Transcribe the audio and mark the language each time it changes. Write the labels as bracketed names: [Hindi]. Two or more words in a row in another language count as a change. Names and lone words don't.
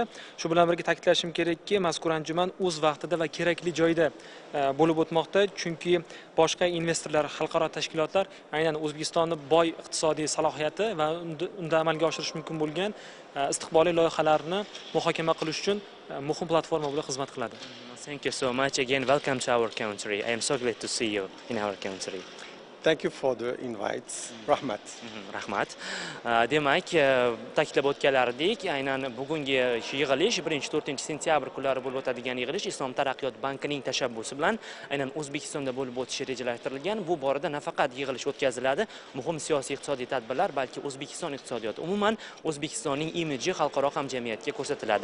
[Uzbek] Shu bilan birga ta'kidlashim kerakki, mazkur anjuman o'z vaqtida va kerakli joyda bo'lib o'tmoqda, chunki boshqa investorlar, xalqaro tashkilotlar aynan O'zbekistonni boy iqtisodiy salohiyati va unda amalga oshirish mumkin bo'lgan istiqbolli loyihalarni muhokama qilish uchun muhim platforma bo'lib xizmat qiladi. [English] Thank you so much again. Welcome to our country. I am so glad to see you in our country. Thank you for the invites. [Uzbek] Rahmat. Rahmat. Demak, ta'kidlab o'tganlaridek, aynan bugungi yig'ilish 1-4 sentyabr kunlari bo'lib o'tadigan yig'ilish Islom taraqqiyot bankining tashabbusi bilan aynan O'zbekistonda bo'lib o'tishi rejalashtirilgan. Bu borada nafaqat yig'ilish o'tkaziladi, muhim siyosiy iqtisodiy tadbirlar, balki O'zbekiston iqtisodiyoti umuman O'zbekistonning imiji xalqaro hamjamiyatga ko'rsatiladi.